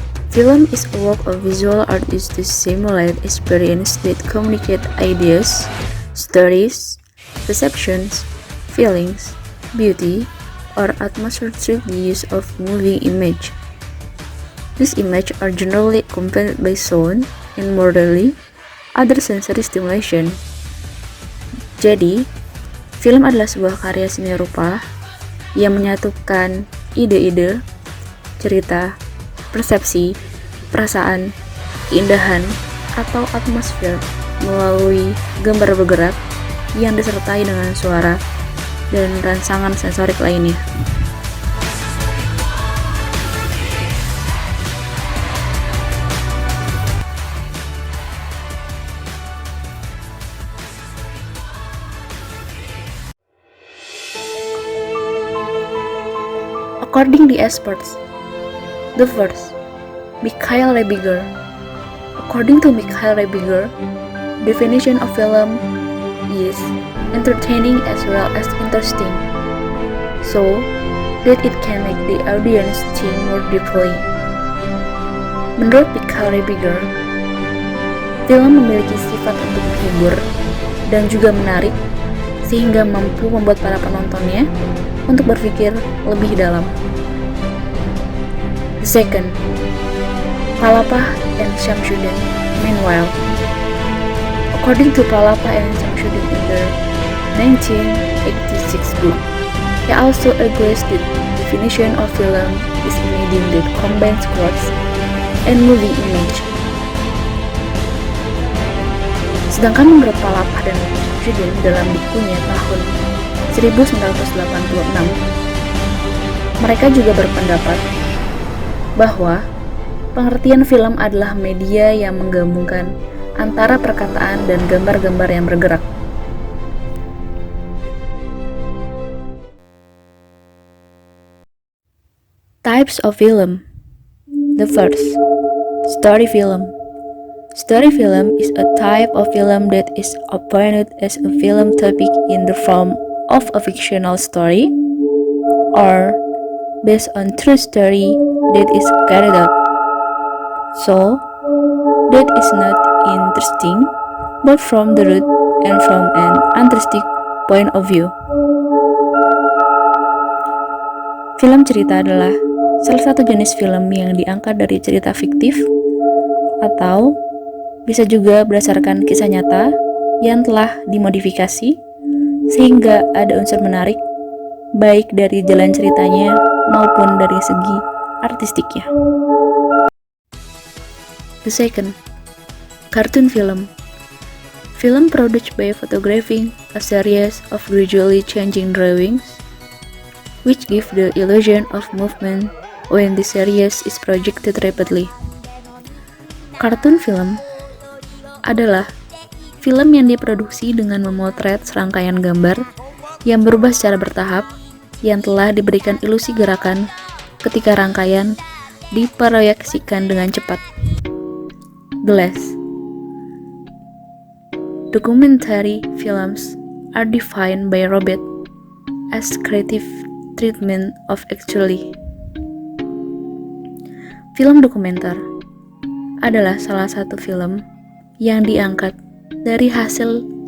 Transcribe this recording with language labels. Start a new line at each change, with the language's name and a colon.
English: Film is a work of visual art used to simulate experience that communicate ideas, stories, perceptions, feelings, beauty, or atmosphere through the use of moving image. These images are generally accompanied by sound and more rarely, other sensory stimulation.
Indonesian: Jadi, film adalah sebuah karya seni rupa yang menyatukan ide-ide, cerita, persepsi, perasaan, keindahan, atau atmosfer melalui gambar bergerak yang disertai dengan suara dan rangsangan sensorik lainnya.
English: According to experts, the first, Mikhail Rebiger. According to Mikhail Rebiger, definition of film is entertaining as well as interesting, so that it can make the audience think more deeply.
Indonesian: Menurut Mikhail Rebiger, film memiliki sifat untuk menghibur dan juga menarik, sehingga mampu membuat para penontonnya untuk berpikir lebih dalam.
English: The second, Palapa and Shamsuddin. Meanwhile, according to Palapa and Shamsuddin in their 1986 book, he also agrees that definition of film is a medium that combines words and moving image.
Indonesian: Sedangkan menurut Palapa dan Shamsuddin dalam bukunya tahun 1986, mereka juga berpendapat bahwa pengertian film adalah media yang menggabungkan antara perkataan dan gambar-gambar yang bergerak.
English: Types of film. The first, story film. Story film is a type of film that is appointed as a film topic in the form of a fictional story or based on true story that is carried out. So, that is not interesting, but from the root and from an artistic point of view.
Indonesian: Film cerita adalah salah satu jenis film yang diangkat dari cerita fiktif atau bisa juga berdasarkan kisah nyata yang telah dimodifikasi sehingga ada unsur menarik baik dari jalan ceritanya maupun dari segi artistiknya.
English: The second, cartoon film. Film produced by photographing a series of gradually changing drawings which give the illusion of movement when the series is projected rapidly.
Indonesian: Cartoon film adalah film yang diproduksi dengan memotret serangkaian gambar yang berubah secara bertahap yang telah diberikan ilusi gerakan ketika rangkaian diproyeksikan dengan cepat.
English: The last, documentary films are defined by Robert as creative treatment of actually.
Indonesian: Film dokumenter adalah salah satu film yang diangkat dari hasil